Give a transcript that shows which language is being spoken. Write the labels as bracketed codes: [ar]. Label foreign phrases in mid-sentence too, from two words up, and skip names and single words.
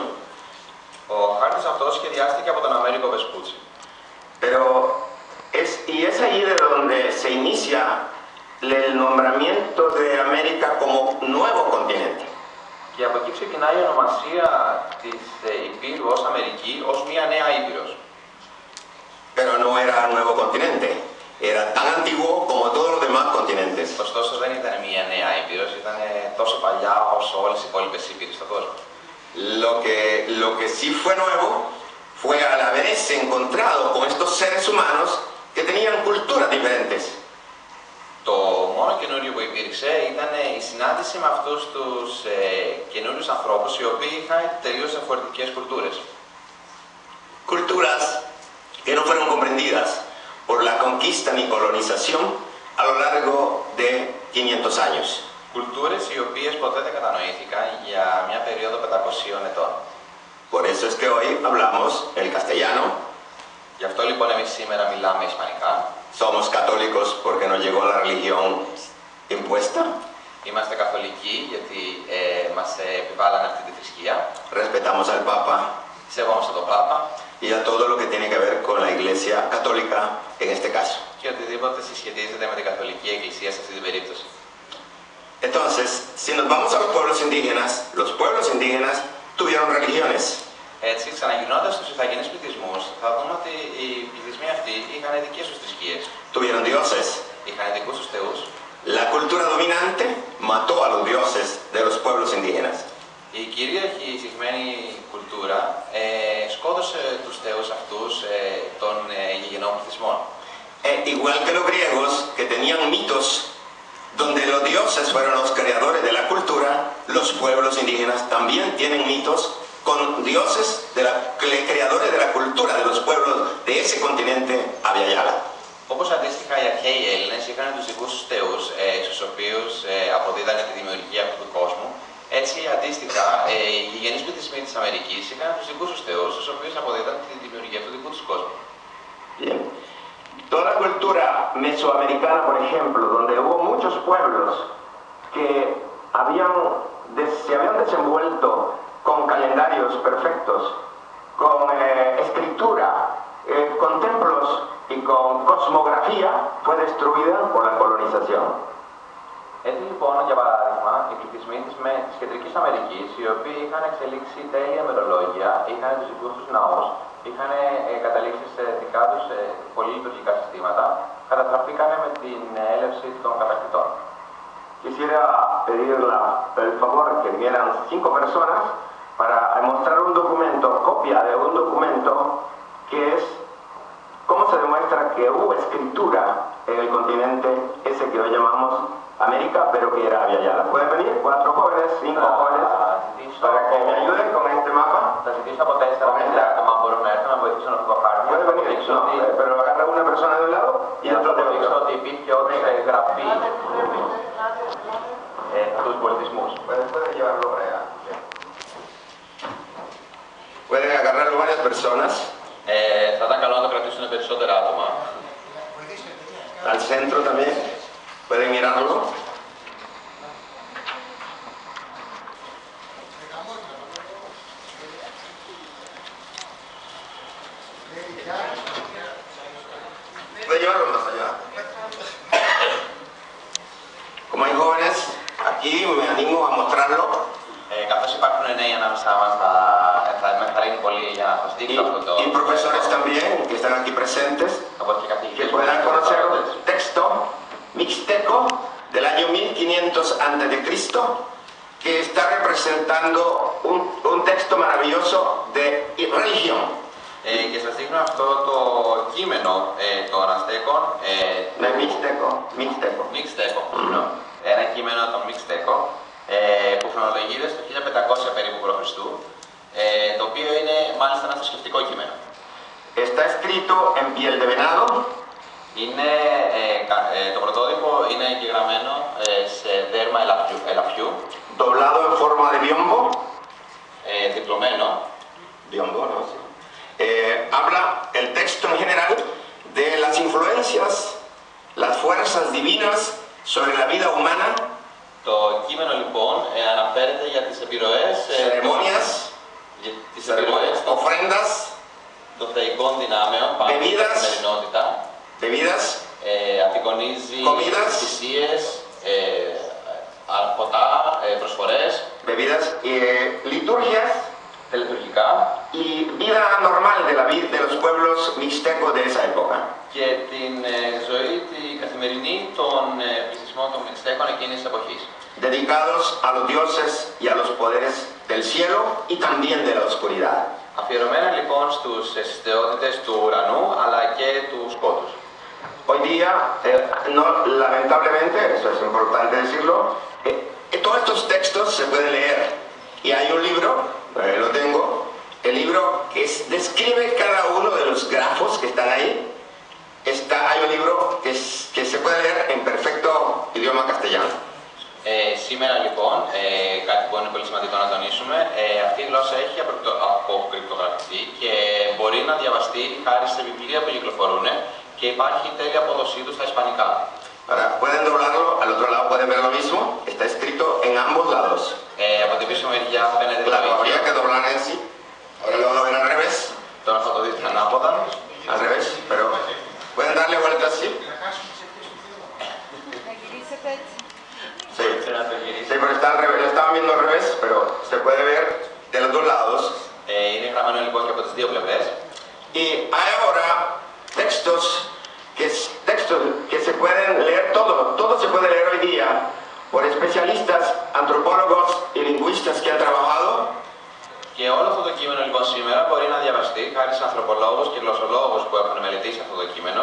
[el] Ο χάρτης αυτός σχεδιάστηκε από τον Αμέρικο Βεσπούτσι. [es] Y es ahí de donde se inicia el nombramiento de América como nuevo continente. [el] Και από εκεί ξεκινάει η ονομασία της Υπήρου ως Αμερική, ως μια νέα Ήπειρος. [es] Pero no era un nuevo continente, era tan antiguo como todos los demás continentes. [el] Ωστόσο δεν ήταν μια νέα Ήπειρος, ήταν τόσο παλιά όσο όλες οι υπόλοιπες Ήπειρες στον κόσμο. [es] Lo que sí fue nuevo fue al haberse encontrado con estos seres humanos que tenían culturas diferentes. [el] Το μόνο καινούριο που υπήρξε ήταν η συνάντηση με αυτούς τους καινούριους ανθρώπους οι οποίοι είχαν τελείως διαφορετικές κουλτούρες. [es] Culturas que no fueron comprendidas por la conquista ni colonización a lo largo de 500 años. [el] Κουλτούρες οι οποίες ποτέ δεν κατανοήθηκαν για μια περίοδο 500 ετών. [es] Por eso es que hoy hablamos el castellano. [el] Γι' αυτό λοιπόν εμείς σήμερα μιλάμε ισπανικά. [es] Somos católicos porque nos llegó la religión impuesta. [el] Είμαστε καθολικοί γιατί μας επιβάλλανε αυτή τη θρησκεία. [es] Respetamos al Papa. [el] Σεβόμαστε τον Πάπα. [es] Y a todo lo que tiene que ver con la Iglesia católica en este caso. [el] Και οτιδήποτε συσχετίζεται με την Καθολική Εκκλησία σε αυτή την περίπτωση. [es] Entonces, si nos vamos a los pueblos indígenas tuvieron religiones. [el] Έτσι, ξαναγυρνώντας στους Ιθαγενείς πληθυσμούς, θα δούμε ότι οι πληθυσμοί αυτοί είχαν δικές τους θρησκείες. [es] Tuvieron dioses. [el] Είχαν δικούς τους θεούς. [es] La cultura dominante mató a los dioses de los pueblos indígenas. [el] Η κυρίαρχη εισηγμένη κουλτούρα σκότωσε τους θεούς αυτούς των γηγενών πληθυσμών. [es] Igual que los griegos, que tenían mitos donde los dioses fueron los creadores de la cultura, los pueblos indígenas también tienen mitos con dioses creadores de la cultura de los pueblos de ese continente Abya Yala. [el] Όπως αντίστοιχα οι αρχαίοι Έλληνες είχαν τους δικούς τους θεούς, στους οποίους αποδίδανε τη δημιουργία αυτού του κόσμου, έτσι αντίστοιχα οι γηγενείς πληθυσμοί της Αμερικής είχαν τους δικούς τους θεούς, στους οποίους αποδίδανε τη δημιουργία του δικού τους κόσμου. [es] Bien. Toda la cultura mesoamericana, por ejemplo, donde hubo muchos pueblos que se habían desenvuelto con calendarios perfectos, con escritura, con templos y con cosmografía, fue destruida por la colonización. [el] Έτσι λοιπόν, για παράδειγμα, οι πληθυσμοί της Κεντρικής Αμερικής, οι οποίοι είχαν εξελίξει τέλεια ημερολόγια, είχαν τους δικούς τους ναούς, είχαν καταλήξει σε δικά τους πολύ λειτουργικά συστήματα, καταστραφήκανε με την έλευση των κατακτητών. [es] Quisiera pedir el favor que vinieran 5 personas para mostrar un documento, copia de un documento que es cómo se demuestra que hubo escritura en el continente ese que hoy llamamos América, pero que era Aviala. ¿Pueden venir? 4 jóvenes, 5 jóvenes, para que me ayuden con este mapa. [el] Θα ζητήσω από 4 άτομα αν μπορούν να έρθουν να βοηθήσουν αυτό το χάρτη. [es] ¿Puede venir? No, pero agarra una persona de un lado y otro de [el] δείξω [es] otro. [el] ότι υπήρχε όντως γραφή στους πολιτισμούς. [es] Pueden llevarlo para allá. Pueden agarrarlo varias personas. [el] Θα ήταν καλό να το κρατήσουν περισσότερα άτομα. [es] Al centro también. Pueden mirarlo. Puede llevarlo más allá. Como hay jóvenes, aquí me animo a mostrarlo. [el] Καθώς υπάρχουν νέοι ανάμεσά μας, θα με ενθαρρύνει πολύ για να σας δείξω αυτό το... [es] Y profesores también que están aquí presentes, [el] από και [es] que [el] καθηγητές [es] puedan conocer un texto mixteco del año 1500 a.C. que está representando un texto maravilloso de religión. [el] Και σας δείχνω αυτό το κείμενο των Αζτέκων. [es] De mixteco. [el] Μιξτέκο. Ένα κείμενο των Μιξτέκο που χρονολογείται στο 1500 περίπου π.Χ. Το οποίο είναι μάλιστα ένα θρησκευτικό κείμενο. [es] Está escrito en piel de venado. [el] Είναι, το πρωτότυπο είναι εγγεγραμμένο σε δέρμα ελαφιού, [es] Doblado en forma de biombo. [el] διπλωμένο. [es] Biombo, ¿no? Sí. Habla el texto en general de las influencias, las fuerzas divinas sobre la vida humana, [el] Το κείμενο λοιπόν αναφέρεται για τις επιρροές, [es] ceremonias, ofrendas, [el] των θεϊκών δυνάμεων πάνω στην καθημερινότητα. [es] bebidas, [el] Απεικονίζει [es] Comidas. [el] θυσίες, ποτά, προσφορές, [es] bebidas, liturgias [el] τελετουργικά [es] y vida normal de los pueblos mixtecos de esa época. [el] και την ζωή την καθημερινή των πληθυσμών των Μιξτέκων εκείνης της εποχής. [es] Dedicados a los dioses y a los poderes del cielo y también de la oscuridad. [el] Αφιερωμένα λοιπόν στους θεότητες του ουρανού αλλά και του σκότους. [es] Hoy día, no, lamentablemente, eso es importante decirlo, todos estos textos se pueden leer. Y hay un libro, lo tengo, el libro que describe cada uno de los grafos que están ahí. Hay un libro que se puede leer en perfecto idioma castellano. [el] Σήμερα λοιπόν, κάτι που είναι πολύ σημαντικό να τονίσουμε, αυτή η γλώσσα έχει αποκρυπτογραφηθεί και μπορεί να διαβαστεί χάρη σε βιβλία που κυκλοφορούν και υπάρχει τέλεια απόδοσή του στα ισπανικά. [es] Ahora, pueden doblarlo, al otro lado pueden ver lo mismo, está escrito en ambos lados. [el] Από την πίσω μεριά φαίνεται το [es] Claro, habría [el] ίδιο. [es] que doblar así. Ahora lo van a ver al revés. [el] Τώρα θα το δείτε ανάποδα. [es] Al revés, pero pueden darle vuelta así. Sí, [el] Να το γυρίσει. [es] sí, pero está al revés, lo estaban viendo al revés, pero se puede ver de los dos lados. [el] Είναι γραμμένο λοιπόν και από τις δύο πλευρές. [es] Y hay ahora textos que se pueden leer, todo se puede leer hoy día por especialistas, antropólogos y lingüistas que han trabajado. [el] Και όλο αυτό το κείμενο λοιπόν σήμερα μπορεί να διαβαστεί χάρη σε ανθρωπολόγους και γλωσσολόγους που έχουν μελετήσει αυτό το κείμενο.